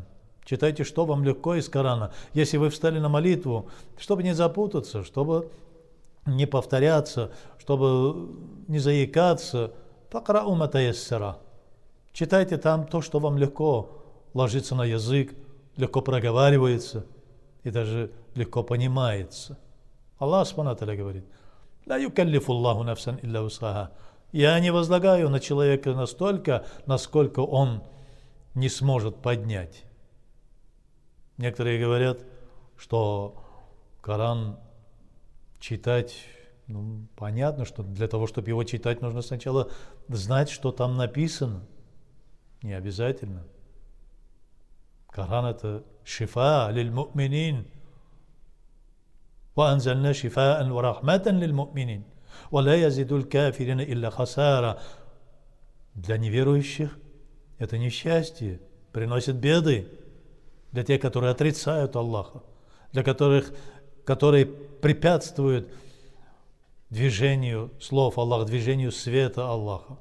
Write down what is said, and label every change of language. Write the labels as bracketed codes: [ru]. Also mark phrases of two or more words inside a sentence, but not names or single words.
[ru] Читайте, что вам легко из Корана. Если вы встали на молитву, чтобы не запутаться, чтобы не повторяться, чтобы не заикаться, [ar] «فاقرؤوا ما تيسر». [ru] Читайте там то, что вам легко ложится на язык, легко проговаривается и даже легко понимается. Аллах [ar] سبحانه وتعالى [ru] говорит: [ar] «لا يكلف الله نفسا إلا وسعها». [ru] Я не возлагаю на человека настолько, насколько он не сможет поднять. Некоторые говорят, что Коран читать, понятно, что для того, чтобы его читать, нужно сначала знать, что там написано. Не обязательно. Коран — это [ar] شفاء للمؤمنين. وأنزلنا شفاء ورحمة للمؤمنين. ولا يزيد الكافرين إلا خسارا. [ru] Для неверующих это несчастье, приносит беды. Для тех, которые отрицают Аллаха, для которых, которые препятствуют движению слов Аллаха, движению света Аллаха.